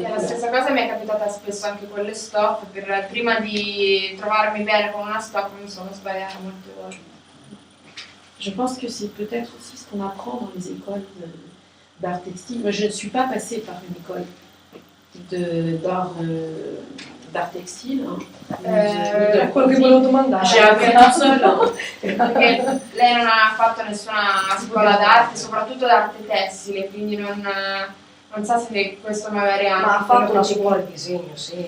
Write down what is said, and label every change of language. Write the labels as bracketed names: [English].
[Italian] E la stessa cosa mi è capitata spesso anche con le stoffe, prima di trovarmi bene con una stoffa mi sono sbagliata molte volte. [French] Je pense que c'est peut-être aussi ce qu'on apprend dans les écoles d'art textile. Moi, je ne suis pas passée par une école d'art textile. [Italian] Quello che volevo domandare. [French] J'ai appris tout seul. [Italian] Perché lei non ha fatto nessuna scuola d'arte, soprattutto d'arte tessile, quindi non so se questo magari ha... Ma ha fatto una scuola di disegno, sì.